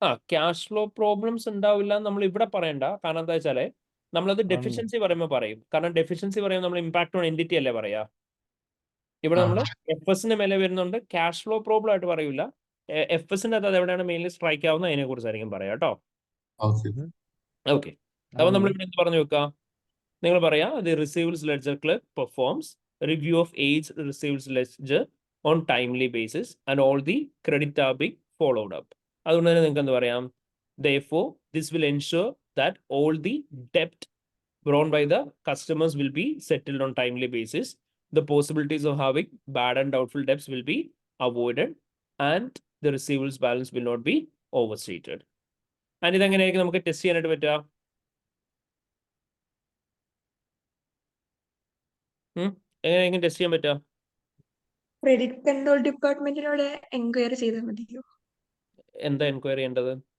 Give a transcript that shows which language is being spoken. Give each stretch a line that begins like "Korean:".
Malayalam: Cash flow problems ഉണ്ടാവില്ല എന്ന് നമ്മൾ ഇവിടെ പറയണ്ട. കാരണം എന്താ വെച്ചാല് നമ്മളത് ഡെഫിഷ്യൻസി പറയുമ്പോൾ പറയും. കാരണം ഡെഫിഷ്യൻസി പറയുമ്പോൾ നമ്മൾ ഇമ്പാക്ട് ഓൺ എൻറ്റിറ്റി അല്ലേ പറയാ. ഇവിടെ നമ്മൾ FSന്റെ മേലെ വരുന്നുണ്ട്. ക്യാഷ് ഫ്ലോ പ്രോബ്ലം ആയിട്ട് പറയൂല. FSന്റെ അത് എവിടെയാണ് മെയിൻലി സ്ട്രൈക്ക് ആവുന്നത് അതിനെ കുറിച്ചായിരിക്കും പറയാം കേട്ടോ. ഓക്കെ. ഓക്കെ, അപ്പൊ നമ്മൾ ഇവിടെ എന്ത് പറഞ്ഞു വെക്കാം? നിങ്ങൾ പറയാ
English: the receivables ledger clerk performs review of age receivables ledger on timely basis and all the credit are being followed up.
Malayalam: അതുകൊണ്ട് തന്നെ നിങ്ങൾക്ക് എന്ത് പറയാം?
English: Therefore, this will ensure that all the debt borne by the customers will be settled on timely basis. The possibilities of having bad and doubtful debts will be avoided and the receivables balance will not be overstated.
Malayalam: And ഇതെങ്ങനെയായിരിക്കും നമുക്ക് test ചെയ്യാനായിട്ട് പറ്റുക? എങ്ങനെയെങ്കിലും test ചെയ്യാൻ പറ്റുക? Credit control ഡിപ്പാർട്ട്മെന്റിനോട് enquiry ചെയ്താൽ മതിയോ? എന്താ enquiry ചെയ്യേണ്ടത്?